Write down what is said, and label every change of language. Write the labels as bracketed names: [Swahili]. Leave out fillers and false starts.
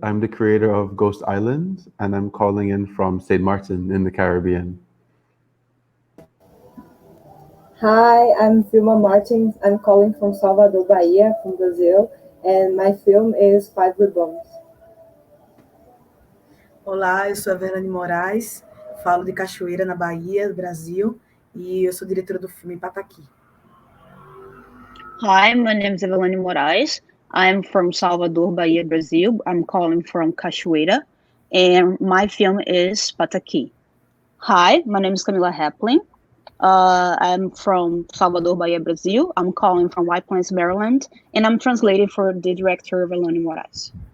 [English] I'm the creator of Ghost Island, and I'm calling in from St. Martin in the Caribbean. Hi, I'm Vilma Martins. I'm calling from Salvador, Bahia, from Brazil, and my film is Five Ribbons. [Portuguese] Olá, eu sou Everlane Moraes, falo de Cachoeira, na Bahia, Brasil, e eu sou diretora do filme Pattaki. [English] Hi, my name is Everlane Moraes. I'm from Salvador, Bahia, Brazil. I'm calling from Cachoeira, and my film is Pattaki. Hi, my name is Camila Hepling. I'm from Salvador, Bahia, Brazil. I'm calling from White Plains, Maryland, and I'm translating for the director Everlane Moraes.